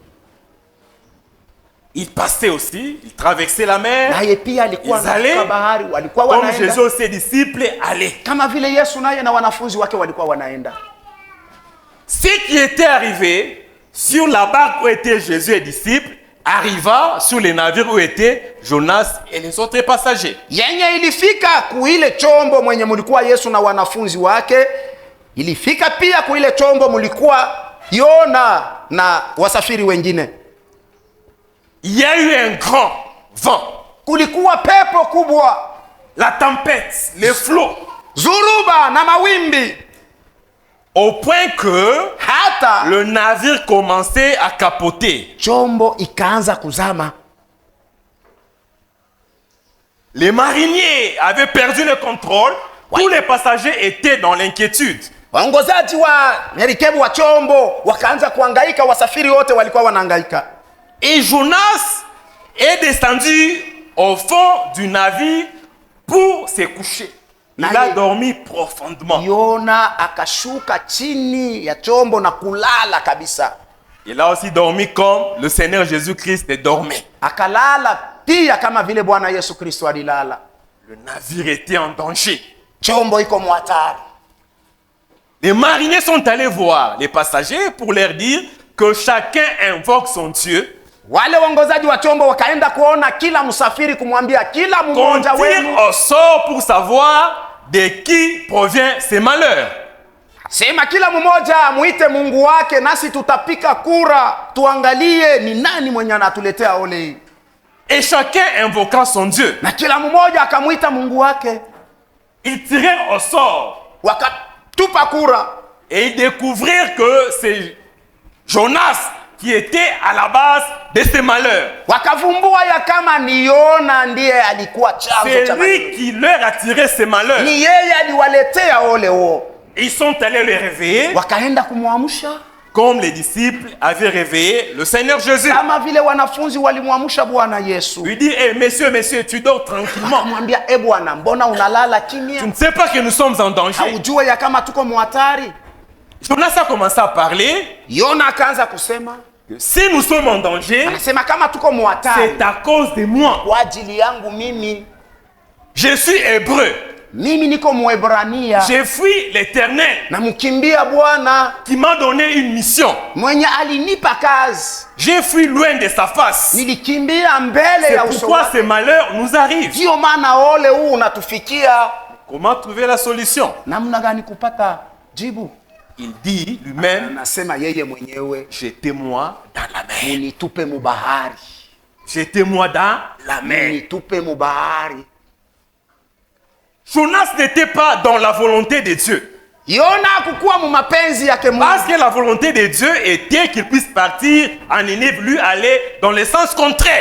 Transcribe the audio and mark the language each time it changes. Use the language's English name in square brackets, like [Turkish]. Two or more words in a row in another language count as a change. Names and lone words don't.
[French] Il passait aussi, il traversait la mer, [Swahili] naye pia alikuwa [French] Ils allaient, [Swahili] katika bahari, walikuwa [French] comme [Swahili] wanaenda [French] Jésus et ses disciples allaient. [Swahili] kama vile Yesu naye na wanafunzi wake walikuwa wanaenda. [French] Ce qui était arrivé sur la barque où étaient Jésus et les disciples arriva sur les navires où étaient Jonas et les autres passagers. [Swahili] Yenye ilifika kuile chombo mwenye mulikuwa Yesu na wanafunzi wake, ilifika pia kuile chombo mulikuwa Yona na wasafiri wengine. [French] Il y a eu un grand vent, [Swahili] Kulikuwa pepo kubwa, [French] la tempête, les flots, [Swahili] zuruba na mawimbi, [French] au point que [Swahili] hata [French] le navire commençait à capoter. [Swahili] chombo ikaanza kuzama. [French] Les mariniers avaient perdu le contrôle. Tous les passagers étaient dans l'inquiétude. [Swahili] Waongozaji wa merikebu wa chombo wakaanza kuhangaika, wasafiri wote walikuwa wanahangaika. [French] Et Jonas est descendu au fond du navire pour se coucher. Il a dormi profondément. [Swahili] Yona akashuka chini ya chombo na kulala kabisa. [French] Il a aussi dormi comme le Seigneur Jésus-Christ dormait. [Swahili] Akalala pia kama vile Bwana Yesu Kristo alilala. [French] Le navire était en danger. [Swahili] Chombo iko mwatari. [French] Les mariniers sont allés voir les passagers pour leur dire que chacun invoque son Dieu. [Swahili] Wale waongozaji wa chombo wakaenda kuona kila msafiri, kumwambia kila [French] Qu'on [Swahili] mmoja [French] tire [Swahili] wenu [French] au sort pour savoir de qui provient ces malheurs. [Swahili] Sema kila mmoja amuite Mungu wake, nasi tutapika kura tuangalie ni nani mwenye anatuletea ole hii. [French] Et chacun invoqua son Dieu. [Swahili] Na kila mmoja akamuita Mungu wake. [French] Ils tirèrent au sort. [Swahili] Wakatupa kura. [French] Et ils découvrirent que c'est Jonas qui était à la base de ces malheurs. [Swahili] Wakavumbua ya kama ni Yona ndiye alikuwa chanzo cha malheur. [French] C'est lui qui leur a tiré ces malheurs. [Swahili] Ni yeye aliwaletea ole huo. [French] Ils sont allés le réveiller. [Swahili] Wakaenda kumwamsha. [French] Comme les disciples avaient réveillé le Seigneur Jésus. [Swahili] Kama vile wanafunzi walimwamsha Bwana Yesu. [French] Il dit, hey, monsieur, tu dors tranquillement. [Swahili] Akamwambia, Bwana, mbona unalala kimya? [French] Tu ne sais pas que nous sommes en danger. [Swahili] Haujua ya kama tuko muhatari? [French] Jonas a commencé à parler. [Swahili] Yona akaanza kusema, [French] si nous sommes en danger, [Swahili] anasema kama tuko muhatari, [French] c'est à cause de moi. [Swahili] Kwa ajili yangu mimi. [French] Je suis hébreu. [Swahili] Mimi niko Mwebrania. [French] J'ai fui l'Éternel. [Swahili] Na mkimbia Bwana [French] qui m'a donné une mission. [Swahili] Mwenye alinipa kazi. [French] J'ai fui loin de sa face. [Swahili] Nilikimbia mbele ya uso wake. [French] C'est pourquoi ces malheurs nous arrivent. [Swahili] Ndio maana ole huu unatufikia. [French] Comment trouver la solution? [Swahili] Namna gani kupata jibu? [French] Il dit lui-même, [Swahili] anasema yeye mwenyewe, [French] jetez-moi dans la mer. [Swahili] Munitupe mu bahari. [French] Jetez-moi dans la mer. [Swahili] Munitupe mu bahari. [French] Jonas n'était pas dans la volonté de Dieu. [Swahili] Yona hakukuwa mu mapenzi yake Mungu. [French] Parce que la volonté de Dieu était qu'il puisse partir en Ninive, lui aller dans le sens contraire.